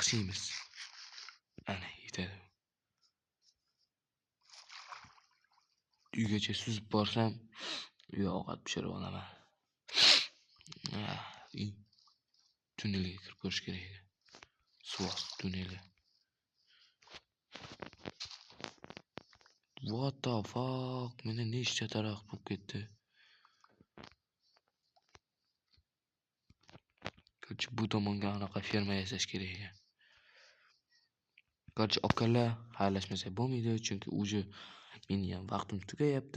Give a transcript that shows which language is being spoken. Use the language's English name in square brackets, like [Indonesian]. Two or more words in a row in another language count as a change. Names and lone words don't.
[Uzbek] Ana, yetadi. uygacha suzib borsam, uyga ovqat pishirib olaman. Uy tunnelga kirib ko'rish kerak edi. Suv osti tunneli. [English] What the fuck? [Uzbek] Meni nechta daraxt bo'lib ketdi. Korchi bu tomonga anaqa ferma yasash kerak ekan. Korchi okalar xayrlashmasa bo'lmaydi, chunki uje meni ham vaqtim tugayapti.